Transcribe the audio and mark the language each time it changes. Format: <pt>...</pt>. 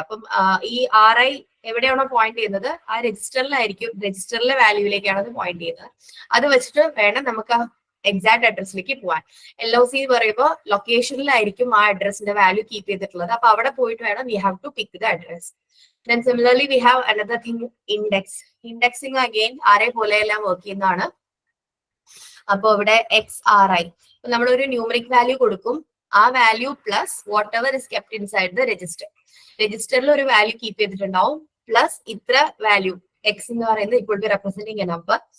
<ml>അപ്പം ഈ RI എവിടെയാണോ പോയിന്റ് ചെയ്യുന്നത് ആ രജിസ്റ്ററിലായിരിക്കും, രജിസ്റ്ററിലെ വാല്യൂയിലേക്കാണ് അത് പോയിന്റ് ചെയ്യുന്നത്. അത് വെച്ചിട്ട് വേണം നമുക്ക് എക്സാക്ട് അഡ്രസ്സിലേക്ക് പോവാൻ. LOC പറയുമ്പോൾ ലൊക്കേഷനിലായിരിക്കും ആ അഡ്രസ്സിന്റെ വാല്യൂ കീപ്പ് ചെയ്തിട്ടുള്ളത്. അപ്പൊ അവിടെ പോയിട്ട് വേണം</ml> <en>We have to pick the address. Then similarly we have another thing, index.</en> <ml>Indexing again RI പോലെയെല്ലാം work ചെയ്യുന്നതാണ്. അപ്പൊ ഇവിടെ XRI നമ്മൾ ഒരു ന്യൂമറിക് വാല്യൂ കൊടുക്കും. ആ value plus</ml> <en>Whatever is kept inside the register.</en> <ml>രജിസ്റ്ററിൽ ഒരു വാല്യൂ കീപ്പ് ചെയ്തിട്ടുണ്ടാവും, പ്ലസ് ഇത്ര വാല്യൂ എക്സ് എന്ന് പറയുന്നത്</ml> <en>Equal to representing a number.</en>